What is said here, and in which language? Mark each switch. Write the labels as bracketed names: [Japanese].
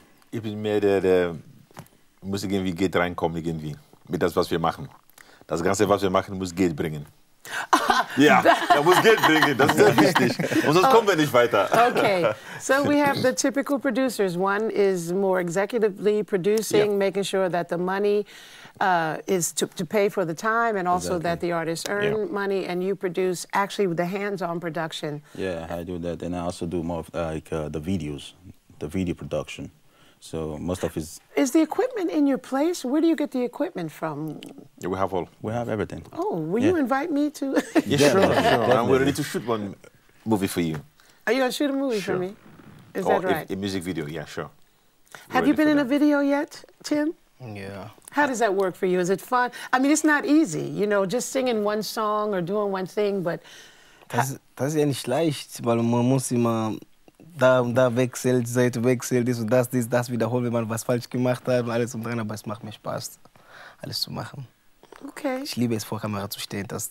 [German] Ich bin mehr der muss irgendwie Geld reinkommen irgendwie mit das, was wir machen. Das Ganze, was wir machen, muss Geld bringen. Ja, er muss Geld bringen, das ist sehr wichtig. Und sonst kommen wir nicht weiter. [English] Okay, so we have the typical producers. One is more executively producing, making sure that the money is to pay for the time and also that the artists earn money, and you produce actually the hands-on production. Yeah, I do that, and I also do more of the videos, the video production. So most of it is the equipment in your place? Where do you get the equipment from? Yeah, we have all. We have everything. Oh, will you invite me to? Yeah, sure. And we're ready to shoot one movie for you. Are you going to shoot a movie for me? Is that right? A music video, yeah, sure. Have you been in a video yet, Tim? Yeah. How does that work for you? Is it fun? I mean, it's not easy, you know, just singing one song or doing one thing, but... [German] Das ist ja nicht leicht, weil man muss immer da wechselt, die Seite wechselt, das wiederholen, wenn man was falsch gemacht hat und alles und dran, aber es macht mir Spaß, alles zu machen. Okay. Ich liebe es, vor Kamera zu stehen, das